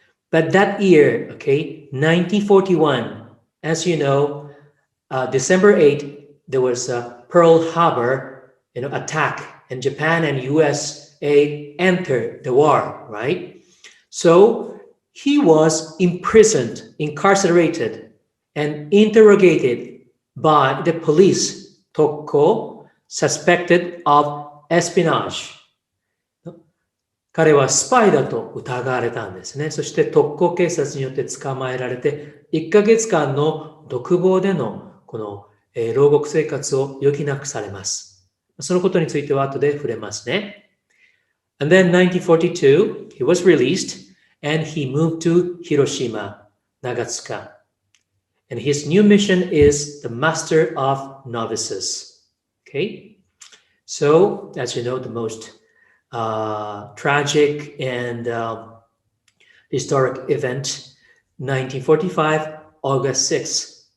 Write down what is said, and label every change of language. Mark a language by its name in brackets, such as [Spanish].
[English] But that year, 1941, as you know, December 8th, there was a Pearl Harbor, attack, and Japan and USA entered the war, right? So he was imprisoned, incarcerated, and interrogated by the police, Tokko, suspected of espionage. [Japanese] 彼はスパイだと疑われたんですね。そして特攻警察によって捕まえられて、1ヶ月間の独房でのこの、牢獄生活を余儀なくされます。そのことについては後で触れますね。 [English] And then 1942, he was released and he moved to Hiroshima, Nagatsuka. And his new mission is the Master of Novices. Okay? So, as you know, the most tragic and historic event, 1945, August 6th.